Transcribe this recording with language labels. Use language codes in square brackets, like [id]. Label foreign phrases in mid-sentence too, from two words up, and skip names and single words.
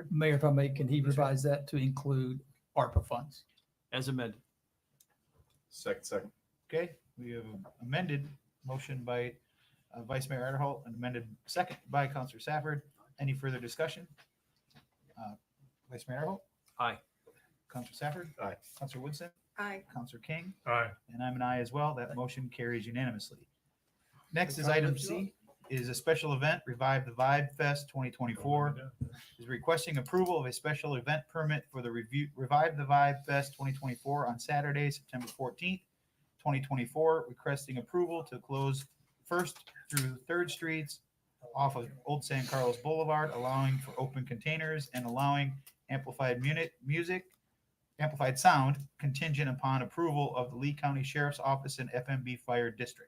[en] Mayor, if I may, can he revise that to include ARPA funds? As amended. Second. Okay, we have amended motion by Vice Mayor Adderholt and amended second by Councilor Safford. Any further discussion? Vice Mayor Adderholt? Aye. Councilor Safford? Aye. Councilor Woodson? Aye. Councilor King? Aye. And I'm an aye as well. That motion carries unanimously. Next is item C, is a special event, Revive the Vibe Fest 2024. Is requesting approval of a special event permit for the Revive the Vibe Fest 2024 on Saturday, September 14th, 2024, requesting approval to close 1st through 3rd Streets off of Old San Carlos Boulevard, allowing for open containers and allowing amplified sound contingent upon approval of the Lee County Sheriff's Office and FMB Fire District.